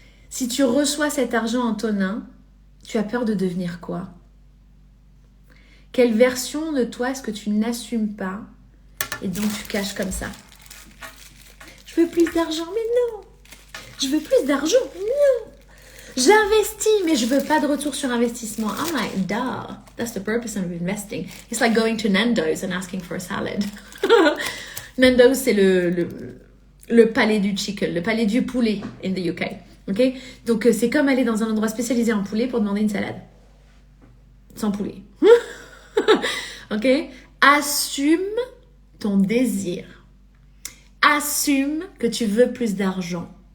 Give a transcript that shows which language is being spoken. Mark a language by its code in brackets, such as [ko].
[fr] Si tu reçois cet argent, Antonin, tu as peur de devenir quoi? Quelle version de toi est-ce que tu n'assumes pas et donc tu caches comme ça? Je veux plus d'argent, mais non. Je veux plus d'argent, non. J'investis, mais je veux pas de retour sur investissement. [en] I'm like, duh, that's the purpose of investing. It's like going to Nando's and asking for a salad. [fr] Nando's, c'est le palais du chicken, le palais du poulet [en] in the UK. [fr] Okay? Donc, c'est comme aller dans un endroit spécialisé en poulet pour demander une salade. Sans poulet. Ok? Assume ton désir. Assume que tu veux plus d'argent.